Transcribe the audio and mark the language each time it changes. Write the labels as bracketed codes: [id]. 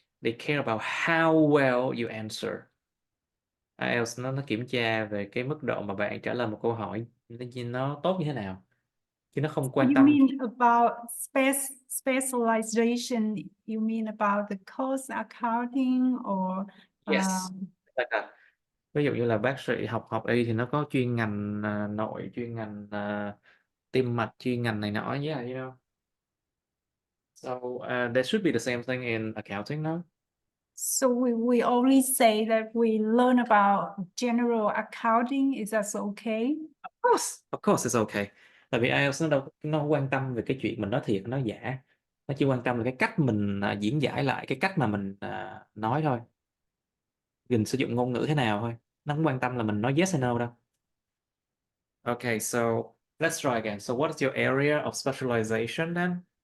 [en] They care about how well you answer. [vi] IELTS nó kiểm tra về cái mức độ mà bạn trả lời một câu hỏi nó tốt như thế nào, chứ nó không quan [en] You [vi] tâm. [en] mean about specialization? You mean about the cost accounting or Yes. [vi] Ví dụ như là bác sĩ học y thì nó có chuyên ngành nội, chuyên ngành tim mạch, chuyên ngành này nọ, [en] yeah, you know. So there should be the same thing in accounting, no? So we only say that we learn about general accounting. Is that okay? Of course it's okay. [vi] Tại vì IELTS nó quan tâm về cái chuyện mình nói thiệt nói giả, nó chỉ quan tâm là cái cách mình diễn giải lại cái cách mà mình nói thôi, mình sử dụng ngôn ngữ thế nào thôi, nó không quan tâm là mình nói yes hay no đâu. [en] Okay, so let's try again. So what is your area of specialization then?